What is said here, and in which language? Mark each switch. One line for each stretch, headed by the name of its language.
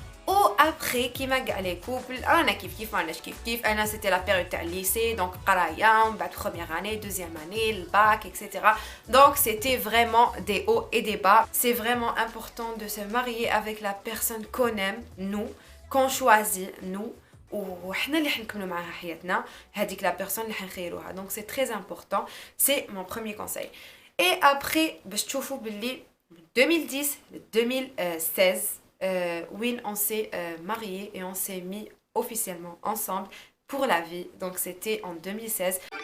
French: Ou après, qui m'a les couples, on a kiff, c'était la période du lycée, donc qaraya, première année, deuxième année, le bac, etc. Donc c'était vraiment des hauts et des bas. C'est vraiment important de se marier avec la personne qu'on aime, nous, qu'on choisit, nous.
Arabic: وحنا اللي حنكملوا معاها حياتنا هذيك
French: la personne
Arabic: اللي حنخيروها.
French: Donc c'est très important, c'est mon premier conseil. Et après,
Arabic: باش تشوفوا باللي 2010 2016 وين
French: on s'est mariés et on s'est mis officiellement ensemble pour la vie. Donc c'était en 2016.